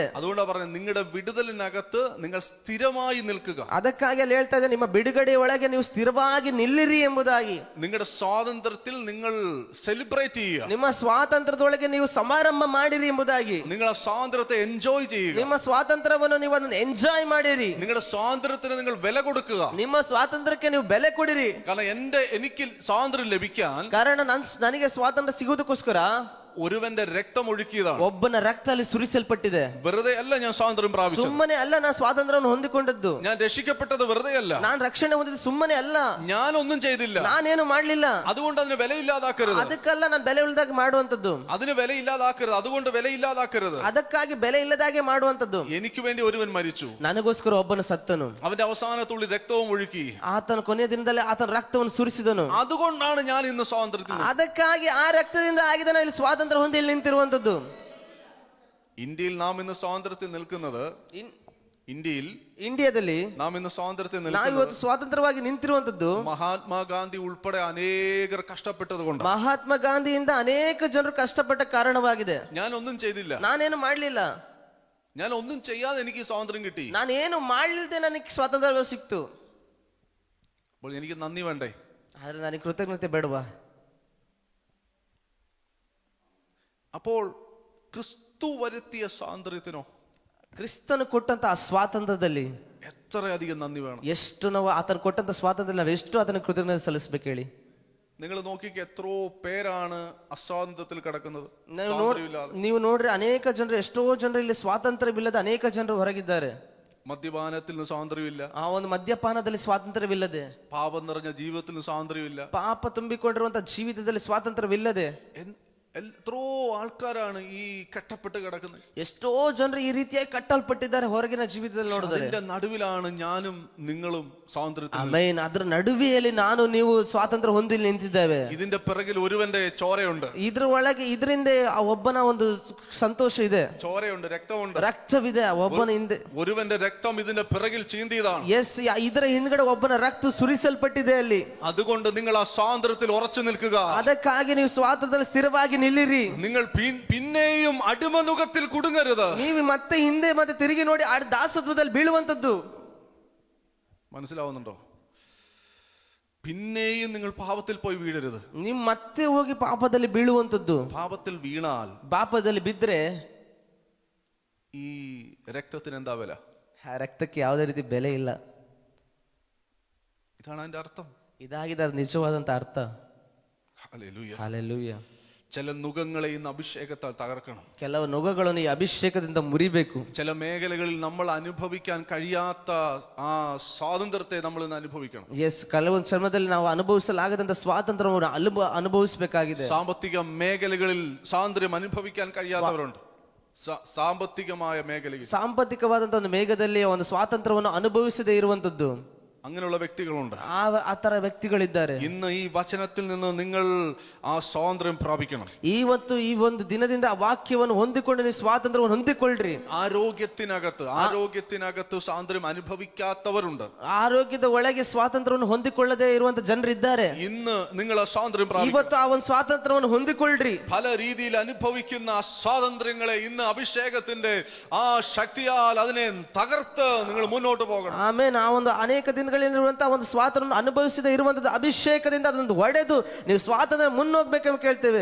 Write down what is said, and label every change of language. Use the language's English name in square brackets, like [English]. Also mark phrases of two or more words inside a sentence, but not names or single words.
[Malayalam] അതുകൊണ്ടാണ് പറഞ്ഞത്, നിങ്ങളുടെ വിടുതലിനകത്ത് നിങ്ങൾ സ്ഥിരമായി നിൽക്കുക. [Kannada] ಅದಕ್ಕಾಗಿ ಅಲ್ಲಿ ಹೇಳ್ತಾ ಇದೆ, ನಿಮ್ಮ ಬಿಡುಗಡೆ ಒಳಗೆ ನೀವು ಸ್ಥಿರವಾಗಿ ನಿಲ್ಲಿರಿ ಎಂಬುದಾಗಿ. [Malayalam] നിങ്ങളുടെ സ്വാതന്ത്ര്യത്തിൽ നിങ്ങൾ സെലിബ്രേറ്റ് ചെയ്യുക. [Kannada] ನಿಮ್ಮ ಸ್ವಾತಂತ್ರ್ಯದೊಳಗೆ ನೀವು ಸಮಾರಂಭ ಮಾಡಿರಿ ಎಂಬುದಾಗಿ. [Malayalam] നിങ്ങൾ ആ സ്വാതന്ത്ര്യത്തെ എൻജോയ് ചെയ്യുക. [Kannada] ನಿಮ್ಮ ಸ್ವಾತಂತ್ರ್ಯವನ್ನು ನೀವು ಅದನ್ನು ಎಂಜಾಯ್ ಮಾಡಿರಿ. [Malayalam] നിങ്ങളുടെ സ്വാതന്ത്ര്യത്തിന് നിങ്ങൾ വില കൊടുക്കുക. [Kannada] ನಿಮ್ಮ ಸ್ವಾತಂತ್ರ್ಯಕ್ಕೆ ನೀವು ಬೆಲೆ ಕೊಡಿರಿ. [Malayalam] കാരണം എനിക്ക് സ്വാതന്ത്ര്യം ലഭിക്കാൻ, [Kannada] ಕಾರಣ ನನಗೆ ಸ್ವಾತಂತ್ರ್ಯ ಸಿಗುವುದಕ್ಕೋಸ್ಕರ [Malayalam] ഒരുവന്റെ രക്തം ഒഴുക്കിയതാണ്. [Kannada] ಒಬ್ಬನ ರಕ್ತ ಅಲ್ಲಿ ಸುರಿಸಲ್ಪಟ್ಟಿದೆ. [Malayalam] വെറുതെ അല്ല ഞാൻ സ്വാതന്ത്ര്യം പ്രാപിച്ചത്. [Kannada] ಸುಮ್ಮನೆ ಅಲ್ಲ ನಾನು ಸ್ವಾತಂತ್ರ್ಯವನ್ನು ಹೊಂದಿಕೊಂಡದ್ದು. [Malayalam] ഞാൻ രക്ഷിക്കപ്പെട്ടത് വെറുതെ അല്ല. [Kannada] ನಾನು ರಕ್ಷಣೆ ಹೊಂದಿದ್ದು ಸುಮ್ಮನೆ ಅಲ್ಲ. [Malayalam] ഞാനൊന്നും ചെയ്തില്ല. [Kannada] ನಾನೇನು ಮಾಡ್ಲಿಲ್ಲ. [Malayalam] അതുകൊണ്ട് അതിന് വിലയില്ലാതാക്കരുത്. [Kannada] ಅದಕ್ಕಲ್ಲ ನಾನು ಬೆಲೆ ಇಲ್ಲದಾಗ ಮಾಡುವಂತದ್ದು. [Malayalam] അതിന് വിലയില്ലാതാക്കരുത്. അതുകൊണ്ട് വിലയില്ലാതാക്കരുത്. [Kannada] ಅದಕ್ಕಾಗಿ ಬೆಲೆ ಇಲ್ಲದಾಗೆ ಮಾಡುವಂತದ್ದು. [Malayalam] എനിക്ക് വേണ്ടി ഒരുവൻ മരിച്ചു. [Kannada] ನನಗೋಸ್ಕರ ಒಬ್ಬನು ಸತ್ತನು. [Malayalam] അവന്റെ അവസാന തുള്ളി രക്തവും ഒഴുക്കി. [Kannada] ಆತನ ಕೊನೆಯ ದಿನದಲ್ಲಿ ಆತನ ರಕ್ತವನ್ನು ಸುರಿಸಿದನು. [Malayalam] അതുകൊണ്ടാണ് ഞാൻ ഇന്ന് സ്വാതന്ത്ര്യത്തിൽ. [Kannada] ಅದಕ್ಕಾಗಿ ಆ ರಕ್ತದಿಂದ ಆಗಿದೆ ನಾನು ಇಲ್ಲಿ ಸ್ವಾತಂತ್ರ್ಯ ಹೊಂದಿ ಇಲ್ಲಿ ನಿಂತಿರುವಂತದ್ದು. [Malayalam] ഇന്ത്യയിൽ നാം ഇന്ന് സ്വാതന്ത്ര്യത്തിൽ നിൽക്കുന്നത്, [Kannada] ಇಂಡಿಯಾದಲ್ಲಿ [Malayalam] നാം ഇന്ന് സ്വാതന്ത്ര്യത്തിൽ [Kannada] ನಾವು [Malayalam] നിൽക്കുന്നത് [Kannada] ಇವತ್ತು ಸ್ವಾತಂತ್ರ್ಯವಾಗಿ ನಿಂತಿರುವಂತದ್ದು [Malayalam] മഹാത്മാഗാന്ധി ഉൾപ്പെടെ അനേകർ കഷ്ടപ്പെട്ടത് കൊണ്ട്. [Kannada] ಮಹಾತ್ಮ ಗಾಂಧಿಯಿಂದ ಅನೇಕ ಜನರು ಕಷ್ಟಪಟ್ಟ ಕಾರಣವಾಗಿದೆ. [Malayalam] ഞാൻ ഒന്നും ചെയ്തില്ല. [Kannada] ನಾನೇನು ಮಾಡ್ಲಿಲ್ಲ. [Malayalam] ഞാൻ ഒന്നും ചെയ്യാതെ എനിക്ക് സ്വാതന്ത്ര്യം കിട്ടി. [Kannada] ನಾನೇನು ಮಾಡ್ಲಿಲ್ದೆ ನನಗೆ ಸ್ವಾತಂತ್ರ್ಯ ಸಿಕ್ತು. [Malayalam] അപ്പോൾ എനിക്ക് നന്ദി വേണ്ടേ? [Kannada] ಆದ್ರೆ ನನಗೆ ಕೃತಜ್ಞತೆ ಬೇಡವಾ? [Malayalam] അപ്പോൾ ക്രിസ്തു വരുത്തിയ സ്വാതന്ത്ര്യത്തിനോ, [Kannada] ಕ್ರಿಸ್ತನು ಕೊಟ್ಟಂತ ಆ ಸ್ವಾತಂತ್ರ್ಯದಲ್ಲಿ [Malayalam] എത്രയധികം നന്ദി വേണം. [Kannada] ಎಷ್ಟು ನಾವು ಆತನು ಕೊಟ್ಟಂತ ಸ್ವಾತಂತ್ರ್ಯ ನಾವು ಎಷ್ಟು ಆತನ ಕೃತಜ್ಞತೆ ಸಲ್ಲಿಸಬೇಕು ಹೇಳಿ. [Malayalam] നിങ്ങൾ നോക്കിക്ക് എത്രയോ പേരാണ് അസ്വാതന്ത്ര്യത്തിൽ കിടക്കുന്നത്. [Kannada] ನೀವು ನೋಡ್ರಿ, ಅನೇಕ ಜನರು, ಎಷ್ಟೋ ಜನರು ಇಲ್ಲಿ ಸ್ವಾತಂತ್ರ್ಯವಿಲ್ಲದೆ ಅನೇಕ ಜನರು ಹೊರಗಿದ್ದಾರೆ. [Malayalam] മദ്യപാനത്തിൽ നിന്ന് സ്വാതന്ത്ര്യമില്ല. [Kannada] ಆ ಒಂದು ಮದ್ಯಪಾನದಲ್ಲಿ ಸ್ವಾತಂತ್ರ್ಯವಿಲ್ಲದೆ, [Malayalam] പാപം നിറഞ്ഞ ജീവിതത്തിൽ നിന്ന് സ്വാതന്ത്ര്യമില്ല. [Kannada] ಪಾಪ ತುಂಬಿಕೊಂಡಿರುವಂತಹ ಜೀವಿತದಲ್ಲಿ ಸ್ವಾತಂತ್ರ್ಯವಿಲ್ಲದೆ [Malayalam] എത്രയോ ആൾക്കാരാണ് ഈ കെട്ടപ്പെട്ട് കിടക്കുന്നത്. [Kannada] ಎಷ್ಟೋ ಜನರು ಈ ರೀತಿಯಾಗಿ ಕಟ್ಟಲ್ಪಟ್ಟಿದ್ದಾರೆ ಹೊರಗಿನ ಜೀವಿತದಲ್ಲಿ ನೋಡಿದ್ರೆ. [Malayalam] അതിന്റെ ನಡುവിലാണ് ഞാനും നിങ്ങളും സ്വാതന്ത്ര്യത്തിൽ. [Kannada] ಆಮೆನ್. ಅದರ ನಡುವೆಯಲ್ಲಿ ನಾನು ನೀವು ಸ್ವಾತಂತ್ರ್ಯ ಹೊಂದಿ ನಿಂತಿದ್ದೇವೆ. [Malayalam] ഇതിന്റെ പിറകിൽ ഒരുവന്റെ ചോരയുണ്ട്. [Kannada] ಇದ್ರ ಒಳಗೆ ಇದರಿಂದ ಆ ಒಬ್ಬನ ಒಂದು ಸಂತೋಷ ಇದೆ, [Malayalam] ചോരയുണ്ട്, രക്തമുണ്ട്, [Kannada] ರಕ್ತವಿದೆ ಆ ಒಬ್ಬನ ಹಿಂದೆ. [Malayalam] ഒരുവന്റെ രക്തം ഇതിന്റെ പിറകിൽ ചീന്തിയതാണ്. [Kannada] ಎಸ್, ಇದರ ಹಿಂದ್ಗಡೆ ಒಬ್ಬನ ರಕ್ತ ಸುರಿಸಲ್ಪಟ್ಟಿದೆ ಅಲ್ಲಿ. [Malayalam] അതുകൊണ്ട് നിങ്ങൾ ಆ സ്വാതന്ത്ര്യത്തിൽ ഉറച്ചു നിൽക്കുക. [Kannada] ಅದಕ್ಕಾಗಿ ನೀವು ಸ್ವಾತಂತ್ರ್ಯದಲ್ಲಿ ಸ್ಥಿರವಾಗಿ ನಿಲ್ಲಿರಿ. [Malayalam] നിങ്ങൾ പിന്നെയും അടിമനുഖത്തിൽ കുടുങ്ങരുത്. [Kannada] ನೀವು ಮತ್ತೆ ಹಿಂದೆ ಮತ್ತೆ ತಿರುಗಿ ನೋಡಿ ಆ ದಾಸತ್ವದಲ್ಲಿ ಬೀಳುವಂತದ್ದು. [Malayalam] മനസ്സിലാവുന്നുണ്ടോ? പിന്നെയും നിങ്ങൾ പാപത്തിൽ പോയി വീഴരുത്. [Kannada] ನೀವು ಮತ್ತೆ ಹೋಗಿ ಪಾಪದಲ್ಲಿ ಬೀಳುವಂತದ್ದು. [Malayalam] പാപത്തിൽ വീണാൽ, [Kannada] ಪಾಪದಲ್ಲಿ ಬಿದ್ರೆ [Malayalam] ഈ രക്തത്തിന് എന്താ വില? [Kannada] ಆ ರಕ್ತಕ್ಕೆ ಯಾವುದೇ ರೀತಿ ಬೆಲೆ ಇಲ್ಲ. [Malayalam] ഇതാണ് അതിന്റെ അർത്ഥം. [Kannada] ಇದಾಗಿದೆ ನಿಜವಾದಂತ ಅರ್ಥ. [Malayalam] ഹല്ലേലൂയ. [Kannada] ಹಲ್ಲೆಲೂಯಾ. [Malayalam] ചില നുകങ്ങളെ ഇന്ന് അഭിഷേകത്താൽ തകർക്കണം. [Kannada] ಕೆಲವು ನುಗಗಳನ್ನು ಈ ಅಭಿಷೇಕದಿಂದ ಮುರಿಬೇಕು. [Malayalam] ചില മേഖലകളിൽ നമ്മൾ അനുഭവിക്കാൻ കഴിയാത്ത ആ സ്വാതന്ത്ര്യത്തെ നമ്മൾ ഇന്ന് അനുഭവിക്കണം. [Kannada] ಕೆಲವೊಂದು ಸಮಯದಲ್ಲಿ ನಾವು ಅನುಭವಿಸಲಾಗದಂತ ಸ್ವಾತಂತ್ರ್ಯವನ್ನು ಅನುಭವಿಸಬೇಕಾಗಿದೆ. [Malayalam] സാമ്പത്തിക മേഖലകളിൽ സ്വാതന്ത്ര്യം അനുഭവിക്കാൻ കഴിയാത്തവരുണ്ട്. സാമ്പത്തികമായ മേഖലയിൽ [Kannada] ಸಾಂಪತ್ತಿಕವಾದಂತ ಒಂದು ಮೇಘದಲ್ಲಿ ಒಂದು ಸ್ವಾತಂತ್ರ್ಯವನ್ನು ಅನುಭವಿಸದೇ ಇರುವಂತದ್ದು, [Malayalam] അങ്ങനെയുള്ള വ്യക്തികളുണ്ട്. [Kannada] ಆ ತರ ವ್ಯಕ್ತಿಗಳಿದ್ದಾರೆ. [Malayalam] ഇന്ന് ഈ വചനത്തിൽ നിന്ന് നിങ്ങൾ ആ സ്വാതന്ത്ര്യം പ്രാപിക്കണം. [Kannada] ಇವತ್ತು ಈ ಒಂದು ದಿನದಿಂದ ಆ ವಾಕ್ಯವನ್ನು ಹೊಂದಿಕೊಂಡು ನೀವು ಸ್ವಾತಂತ್ರ್ಯವನ್ನು ಹೊಂದಿಕೊಳ್ಳ್ರಿ. [Malayalam] ആരോഗ്യത്തിനകത്ത് സ്വാതന്ത്ര്യം അനുഭവിക്കാത്തവരുണ്ട്. [Kannada] ಆರೋಗ್ಯದ ಒಳಗೆ ಸ್ವಾತಂತ್ರ್ಯವನ್ನು ಹೊಂದಿಕೊಳ್ಳದೆ ಇರುವಂತ ಜನರು ಇದ್ದಾರೆ. [Malayalam] ഇന്ന് നിങ്ങൾ ആ സ്വാതന്ത്ര്യം പ്രാപിക്കണം. [Kannada] ಇವತ್ತು ಆ ಒಂದು ಸ್ವಾತಂತ್ರ್ಯವನ್ನು ಹೊಂದಿಕೊಳ್ಳ್ರಿ. [Malayalam] പല രീതിയിൽ അനുഭവിക്കുന്ന ആ സ്വാതന്ത്ര്യങ്ങളെ ഇന്ന് അഭിഷേകത്തിന്റെ ആ ശക്തിയാൽ അതിനെ തകർത്ത് നിങ്ങൾ മുന്നോട്ട് പോകണം. [Kannada] ಆಮೇಲೆ ಆ ಒಂದು ಅನೇಕ ದಿನಗಳಿರುವಂತಹ ಒಂದು ಸ್ವಾತಂತ್ರ್ಯ ಅನುಭವಿಸದೇ ಇರುವಂತದ್ದು ಅಭಿಷೇಕದಿಂದ ಅದನ್ನು ಒಡೆದು ನೀವು ಸ್ವಾತಂತ್ರ್ಯ ಮುನ್ನೋಗ್ಬೇಕೆಂದು ಕೇಳ್ತೇವೆ.